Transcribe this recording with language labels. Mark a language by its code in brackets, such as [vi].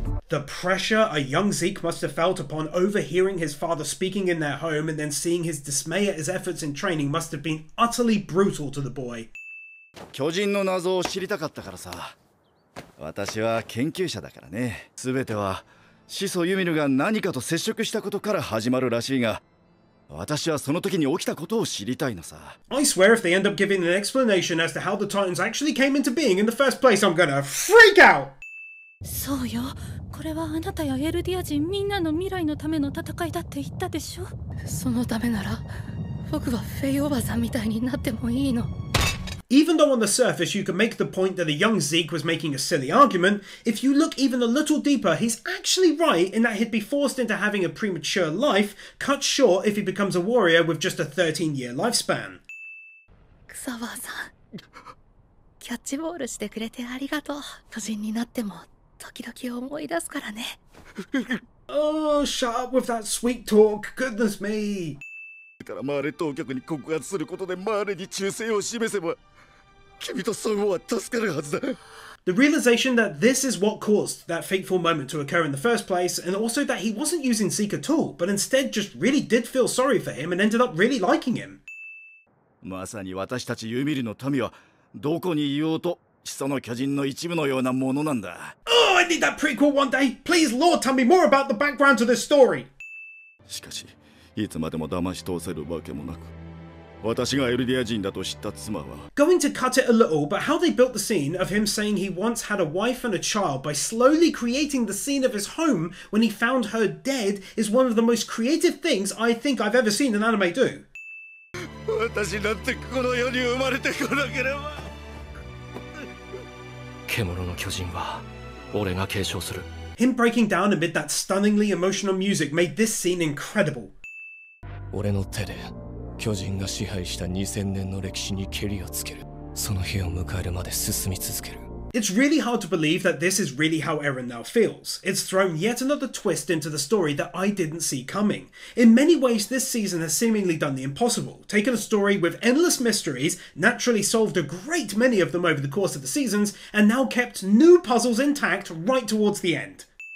[en] The pressure a young Zeke must have felt upon overhearing his father speaking in their home and then seeing his dismay at his efforts in training must have been utterly brutal to the boy. [ja] 巨人の謎を知りたかったからさ。私は研究者だからね。全ては始祖ユミルが何かと接触したことから始まるらしいが、私はその時に起きたことを知りたいのさ。 [en] I swear if they end up giving an explanation as to how the Titans actually came into being in the first place, I'm gonna freak out! [ja] そうよ。これはあなたやエルディア人みんなの未来のための戦いだって言ったでしょ。そのためなら僕はフェイおばさんみたいになってもいいの。 [en] Even though on the surface you can make the point that the young Zeke was making a silly argument, if you look even a little deeper, he's actually right in that he'd be forced into having a premature life, cut short if he becomes a warrior with just a 13-year lifespan. [ja] 草葉さん、キャッチボールしてくれてありがとう。巨人になっても時々思い出すからね。 [en] Oh, shut up with that sweet talk, goodness me. [ja] からマーレ当局に告発することでマーレに忠誠を示せば、君とソンウは助かるはずだ。 [en] The realization that this is what caused that fateful moment to occur in the first place, and also that he wasn't using Zeke at all, but instead just really did feel sorry for him and ended up really liking him. [ja] まさに私たちユミルの民はどこにいようと始祖の巨人の一部のようなものなんだ。 [en] Oh, I need that prequel one day. Please, Lord, tell me more about the background to this story. [ja] しかし、いつまでも騙し通せるわけもなく。私がエルディア人だと知った妻は [en] Going to cut it a little, but how they built the scene of him saying he once had a wife and a child by slowly creating the scene of his home when he found her dead is one of the most creative things I think I've ever seen an anime do. [ja] 私なんてこの世に生まれてこなければ。獣の巨人は俺が継承する。 [en] Him breaking down amid that stunningly emotional music made this scene incredible. [ja] 俺の手で巨人が支配した2000年の歴史にケリをつける。その日を迎えるまで進み続ける。 [en] It's really hard to believe that this is really how Eren now feels. It's thrown yet another twist into the story that I didn't see coming. In many ways, this season has seemingly done the impossible, taken a story with endless mysteries, naturally solved a great many of them over the course of the seasons, and now kept new puzzles intact right towards the end.